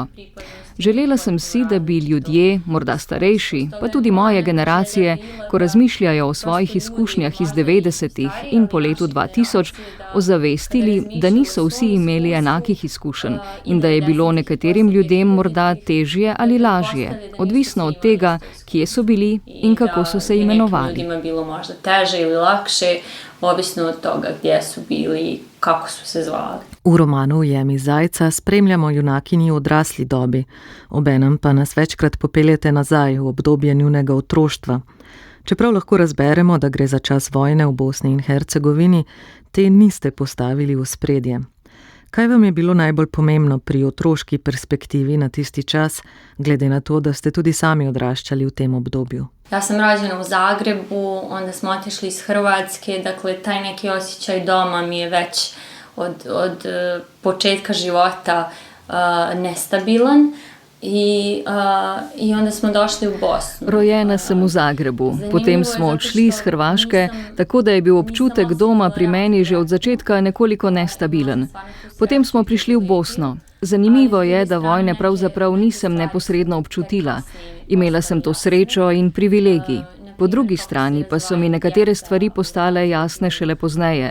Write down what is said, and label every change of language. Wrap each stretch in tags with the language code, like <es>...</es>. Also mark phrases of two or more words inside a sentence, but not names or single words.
<sl>Želela sem si, da bi ljudje, morda starejši, pa tudi moje generacije, ko razmišljajo o svojih izkušnjah iz 90-ih in po letu 2000, ozavestili, da niso vsi imeli enakih izkušenj in da je bilo nekaterim ljudem morda težje ali lažje, odvisno od tega, kje so bili in kako so se imenovali.</sl> <bs>Ljudima je bilo možda teže ili lakše, ovisno od toga gdje su bili, kako su se zvali.</bs> <sl>V romanu Ujemi zajca spremljamo junakini v odrasli dobi, obenem pa nas večkrat popeljete nazaj v obdobje njunega otroštva. Čeprav lahko razberemo, da gre za čas vojne v Bosni in Hercegovini, te niste postavili v spredje. Kaj vam je bilo najbolj pomembno pri otroški perspektivi na tisti čas, glede na to, da ste tudi sami odraščali v tem obdobju?</sl> <bs>Ja sam rođena u Zagrebu, onda smo otišli iz Hrvatske, dakle taj neki osjećaj doma mi je već od početka života nestabilan i onda smo došli u Bosnu.</bs> <sl>Rojena sem v Zagrebu, potem smo odšli iz Hrvaške, tako da je bil občutek doma pri meni že od začetka nekoliko nestabilen. Potem smo prišli v Bosno. Zanimivo je, da vojne pravzaprav nisem neposredno občutila. Imela sem to srečo in privilegij. Po drugi strani pa so mi nekatere stvari postale jasne šele pozneje.</sl>